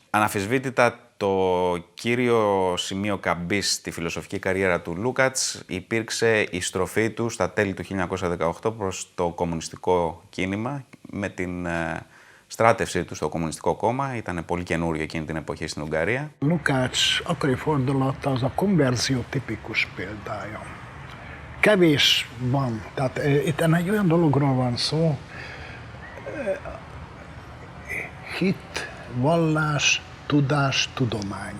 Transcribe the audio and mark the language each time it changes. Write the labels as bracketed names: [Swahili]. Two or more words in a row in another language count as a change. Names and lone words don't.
[Greek] Αναμφισβήτητα το κύριο σημείο καμπής στη φιλοσοφική καριέρα του Λούκατς υπήρξε η στροφή του στα τέλη του 1918 προς το κομμουνιστικό κίνημα με την στράτευσή του στο Κομμουνιστικό Κόμμα, ήταν πολύ kennúριο εκείνη την εποχή στην Ουγγαρία. [Hungarian] Lukács akkori fordulata az a konverzió tipikus példája. Kevés van, tehát itt egy olyan dologról van szó, hit, vallás, tudás, tudomány.